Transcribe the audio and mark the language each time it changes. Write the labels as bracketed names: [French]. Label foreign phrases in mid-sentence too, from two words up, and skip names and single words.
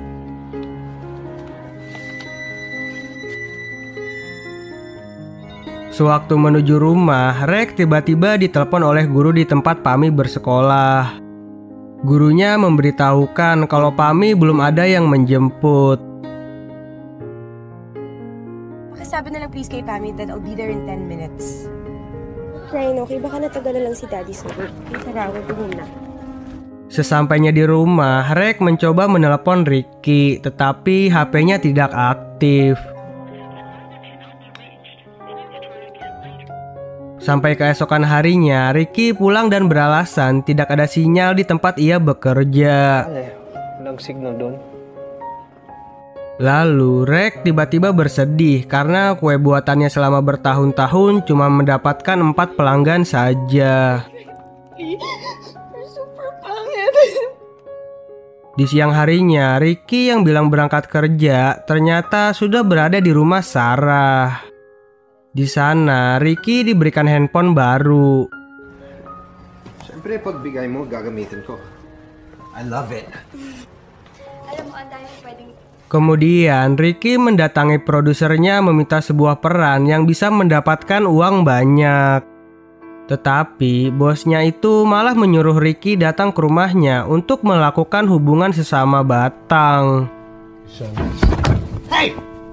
[Indonesian] Sewaktu menuju rumah, Rek tiba-tiba ditelepon oleh guru di tempat Pami bersekolah. Gurunya memberitahukan kalau Pami belum ada yang menjemput. [Filipino] Pakisabi na lang please kay Pami [English] that I'll be there in 10 minutes. [Filipino] Ryan, okay, baka natagal na lang si Daddy sa work. Tara, huwag muna. [Indonesian] Sesampainya di rumah, Rek mencoba menelepon Ricky, tetapi HP-nya tidak aktif. Sampai keesokan harinya, Ricky pulang dan beralasan tidak ada sinyal di tempat ia bekerja. [Filipino] Walang signal doon. [Indonesian] Lalu, Rek tiba-tiba bersedih karena kue buatannya selama bertahun-tahun cuma mendapatkan 4 pelanggan saja. [Filipino] Super pangit. [Indonesian] Di siang harinya, Ricky yang bilang berangkat kerja ternyata sudah berada di rumah Sarah. Di sana, Ricky diberikan handphone baru. [Filipino] Siyempre, pagbigay mo, gagamitin ko. [English] I love it. [Filipino] Alam mo, ang dami pwedeng... [Indonesian] Kemudian, Ricky mendatangi produsernya meminta sebuah peran yang bisa mendapatkan uang banyak. Tetapi, bosnya itu malah menyuruh Ricky datang ke rumahnya untuk melakukan hubungan sesama batang. Hey!